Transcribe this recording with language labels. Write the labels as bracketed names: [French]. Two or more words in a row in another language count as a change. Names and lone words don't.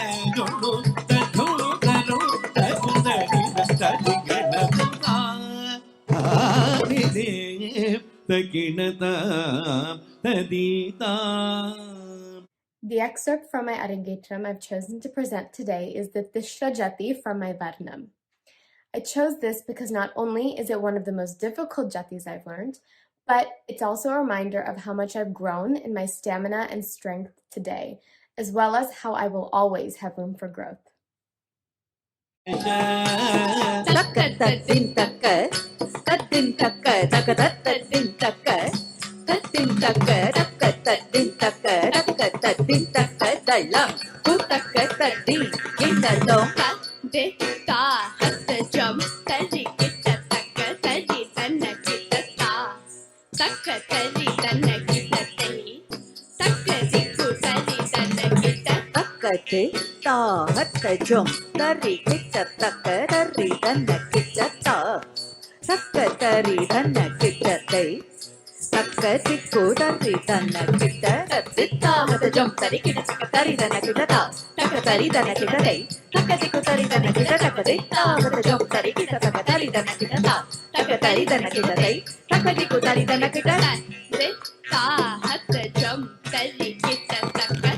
[English] ಜೊಳ್ಳು ತಜ್ಜೋಳು ತರು ತಗುಂದಡಿ ತದಿಗಣತ ಆದಿದೆ ತಗಿಣತ ತದೀತಾ. The excerpt from my Arangetram I've chosen to present today is the Tishra Jati from my Varnam. I chose this because not only is it one of the most difficult jatis I've learned, but it's also a reminder of how much I've grown in my stamina and strength today, as well as how I will always have room for growth. Takka taddin takka, taddin takka, takka taddin takka, taddin takka, takka taddin takka, takka taddin takka, dalla, tu takka taddin, kinda dong, de ta, hatta jam, tari kitta takka, tari tanna kitta ta, takka tari tanna kitta tari, takka dikku tari tanna kitta, takka de ta, hatta jam, tari kitta takka, tari tanna kitta ta, takka tari tanna kitta tari. Takka tikku tari tanna kitta titta hata jam tari kitta takka tari tanna kitta ta takka tari tanna kitta tei takka tikku tari tanna kitta takka titta hata jam tari kitta takka tari tanna kitta ta takka tari tanna kitta tei takka tikku tari tanna kitta titta hata jam tari kitta takka